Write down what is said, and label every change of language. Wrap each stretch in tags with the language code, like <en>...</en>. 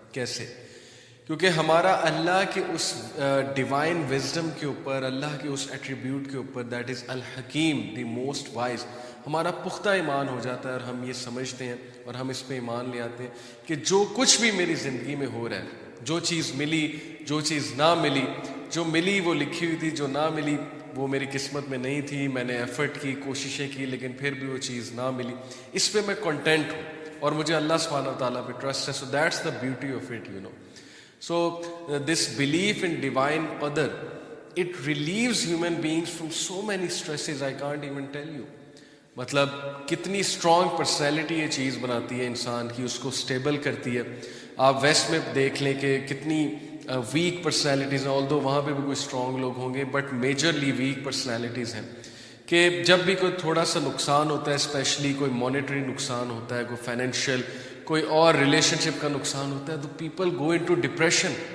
<ur>کیسے؟ کیونکہ ہمارا اللہ کے اس ڈیوائن وزڈم کے اوپر, اللہ کے اس ایٹریبیوٹ کے اوپر, دیٹ از الحکیم,</ur> <en>the most wise,</en> <ur>ہمارا پختہ ایمان ہو جاتا ہے اور ہم یہ سمجھتے ہیں اور ہم اس پہ ایمان لے آتے ہیں کہ جو کچھ بھی میری زندگی میں ہو رہا ہے, جو چیز ملی, جو چیز نہ ملی, جو ملی وہ لکھی ہوئی تھی, جو نہ ملی وہ میری قسمت میں نہیں تھی, میں نے ایفرٹ کی, کوششیں کی, لیکن پھر بھی وہ چیز نہ ملی, اس پہ میں کنٹینٹ ہوں اور مجھے اللہ سبحانہ وتعالیٰ پہ ٹرسٹ ہے.</ur> <en>So that's the beauty of it, So this belief in divine qadar, it relieves human beings from so many stresses I can't even tell you.</en> <ur>مطلب کتنی اسٹرانگ پرسنالٹی یہ چیز بناتی ہے انسان کی, اس کو اسٹیبل کرتی ہے. آپ ویسٹ میں دیکھ لیں کہ کتنی ویک پرسنالٹیز ہیں, آلدو وہاں پہ بھی کوئی اسٹرانگ لوگ ہوں گے, بٹ میجرلی ویک پرسنالٹیز ہیں کہ جب بھی کوئی تھوڑا سا نقصان ہوتا ہے, اسپیشلی کوئی مانیٹری نقصان ہوتا ہے, کوئی فائنینشیل, کوئی اور ریلیشن شپ کا نقصان ہوتا ہے, تو</ur> <en>People go into depression.</en>